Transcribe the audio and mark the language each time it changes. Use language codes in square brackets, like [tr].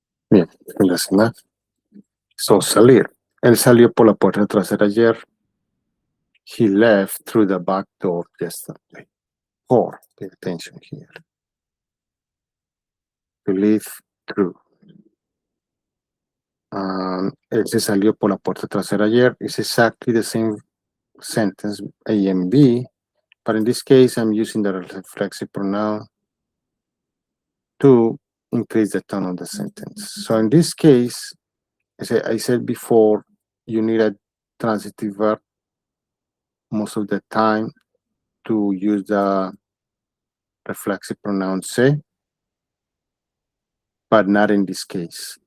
[es] Bien, relacionar. So, salir. Él salió por la puerta trasera ayer. [en] He left through the back door yesterday. Or, pay attention here. To live through. [es] Él se salió por la puerta trasera ayer. [en] It's exactly the same sentence, A and B, but in this case, I'm using the reflexive pronoun to increase the tone of the sentence. So in this case, I said before, you need a transitive verb most of the time to use the reflexive pronoun se, but not in this case.